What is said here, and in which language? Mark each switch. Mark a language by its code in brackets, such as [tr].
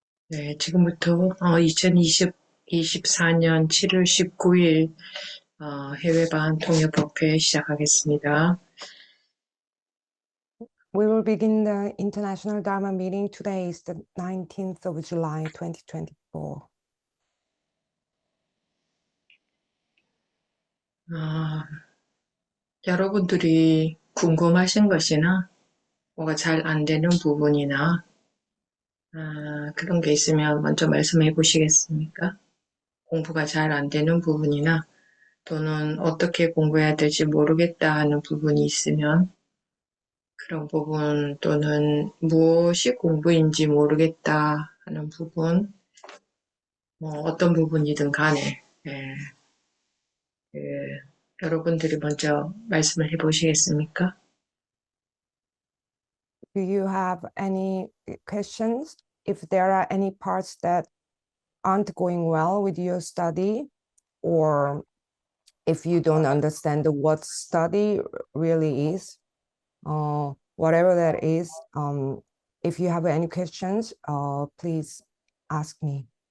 [ko] 네, 지금부터 2024년 7월 19일 해외반 통역법회 시작하겠습니다. [en] We will begin the International Dharma meeting. Today is the 19th of July, 2024. [ko] 여러분들이 궁금하신 것이나 뭐가 잘 안 되는 부분이나 그런 게 있으면 먼저 말씀해 보시겠습니까? 공부가 잘 안 되는 부분이나 또는 어떻게 공부해야 될지 모르겠다 하는 부분이 있으면 그런 부분 또는 무엇이 공부인지 모르겠다 하는 부분, 뭐 어떤 부분이든 간에 그, 여러분들이 먼저 말씀을 해보시겠습니까? [en] Do you have any questions? If there are any parts that aren't going well with your study, or if you don't understand what study really is, whatever that is, if you have any questions, please ask me.